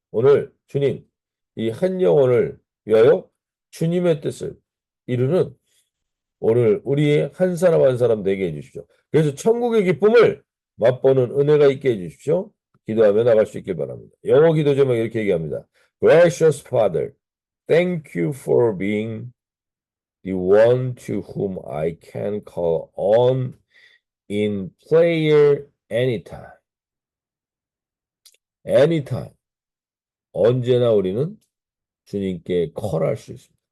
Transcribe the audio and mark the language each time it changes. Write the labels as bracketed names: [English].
[Korean] 오늘 주님 이 한 영혼을 위하여 주님의 뜻을 이루는 오늘 우리의 한 사람 한 사람 되게 해주십시오. 그래서 천국의 기쁨을 맛보는 은혜가 있게 해주십시오. 기도하며 나갈 수 있길 바랍니다. 영어 기도 제목 이렇게 얘기합니다. [English] Gracious Father, thank you for being the one to whom I can call on in prayer anytime. Anytime. [Korean] 언제나 우리는 주님께 콜할 수 있습니다.